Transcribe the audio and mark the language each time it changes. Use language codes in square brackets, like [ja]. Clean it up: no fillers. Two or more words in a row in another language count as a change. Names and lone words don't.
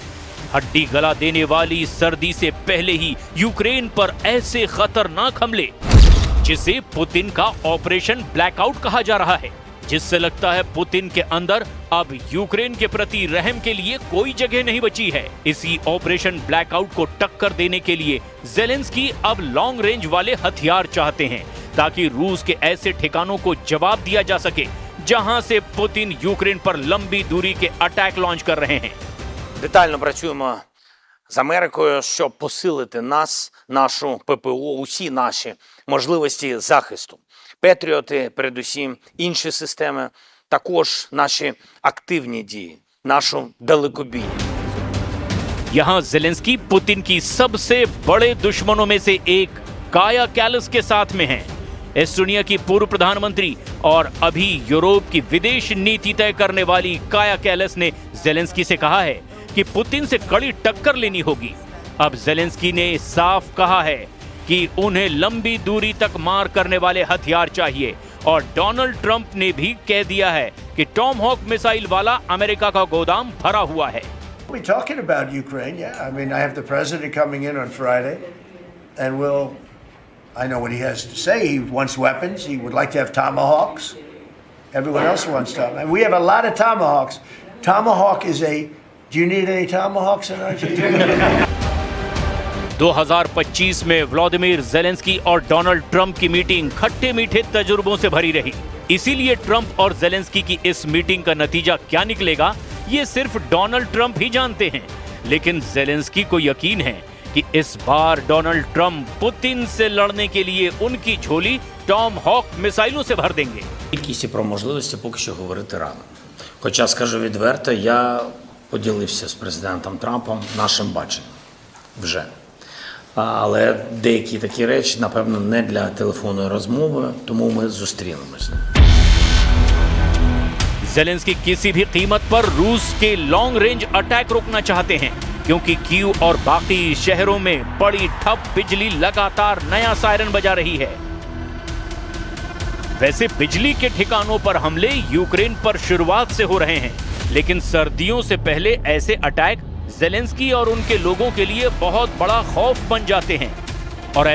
[hi] हड्डी गला देने वाली सर्दी से पहले ही यूक्रेन पर ऐसे खतरनाक हमले जिसे पुतिन का ऑपरेशन ब्लैकआउट कहा जा रहा है, जिससे लगता है पुतिन के अंदर अब यूक्रेन के प्रति रहम के लिए कोई जगह नहीं बची है। इसी ऑपरेशन ब्लैकआउट को टक्कर देने के लिए जेलेंस्की अब [en] long range [hi] वाले हथियार चाहते हैं ताकि रूस के ऐसे ठिकानों को जवाब दिया जा सके जहां से पुतिन यूक्रेन पर लंबी दूरी के [en] attack launch [hi] कर रहे हैं। [uk] Детально працюємо з Америкою, щоб посилити нас, нашу ППО, усі наші можливості захисту. Петріоти, передусім, інші системи, також наші активні дії, нашу далекобійність. [hi] यहाँ जेलेंस्की पुतिन की सबसे बड़े दुश्मनों में से एक काया कैलस के साथ में हैं। एस्टोनिया की पूर्व प्रधानमंत्री और अभी यूरोप की विदेश नीति तय करने वाली काया कैलस ने जेलेंस्की से कहा है कि पुतिन से कड़ी टक्कर लेनी होगी। अब जेलेंस्की ने साफ कहा है कि उन्हें लंबी दूरी तक मार करने वाले हथियार चाहिए और डोनाल्ड ट्रंप ने भी कह दिया है कि टॉम हॉक मिसाइल वाला अमेरिका का गोदाम भरा हुआ है। [en] We're talking about Ukraine, yeah. I mean, I have the president coming in on Friday, and I know what he has to say. He wants weapons. He would like to have Tomahawks. Everyone else wants Tomahawks. And we have a lot of Tomahawks. Tomahawk is do you need any Tomahawks in Argentina? [hi] 2025 में व्लादिमीर जेलेंस्की और डोनाल्ड ट्रंप की मीटिंग खट्टे मीठे तजुर्बों से भरी रही। इसीलिए ट्रंप और जेलेंस्की की इस मीटिंग का नतीजा क्या निकलेगा ये सिर्फ डोनाल्ड ट्रंप ही जानते हैं, लेकिन जेलेंस्की को यकीन है कि इस बार डोनाल्ड ट्रंप पुतिन से लड़ने के लिए उनकी झोली टॉम हॉक मिसाइलों से भर देंगे। [uk] Кількість і про можливості поки що говорити рано. Хоча, скажу відверто, я поділився з президентом Трампом нашим баченням вже. Але деякі такі речі, напевно, не для телефонної розмови, тому ми зустрінемось. [hi] जेलेंस्की किसी भी कीमत पर रूस के [en] long range attack [hi] रोकना चाहते हैं क्योंकि कीव और बाकी शहरों में बड़ी ठप बिजली लगातार नया सायरन बजा रही है। वैसे बिजली के ठिकानों पर हमले यूक्रेन पर शुरुआत से हो रहे हैं, लेकिन सर्दियों से पहले ऐसे अटैक जेलेंस्की और उनके लोगों के लिए बहुत बड़ा खौफ बन जाते हैं।